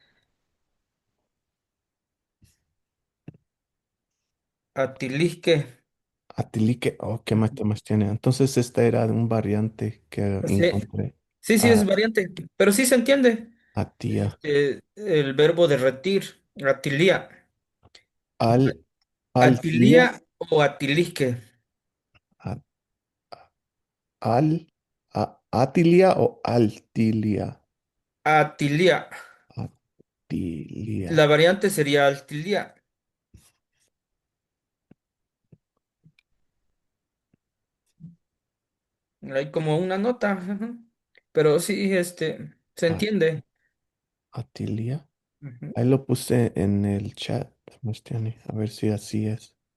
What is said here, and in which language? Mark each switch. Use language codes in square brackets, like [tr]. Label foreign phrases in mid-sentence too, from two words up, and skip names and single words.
[es] Atilisque. atilique, oh, ¿qué más temas tiene? Entonces esta era un variante que Sí, encontré. sí, sí, es A, variante, pero sí se entiende. atía. El verbo derretir, atilia. Al, altía, Atilia o atilisque. a- al, atilia o altilia. Atilia. Atilia. La variante sería altilia. Hay como una nota, ajá. Pero sí, se a- entiende. Atilia. Ujú. Ahí lo puse en el chat, Sebastián, a ver si así es.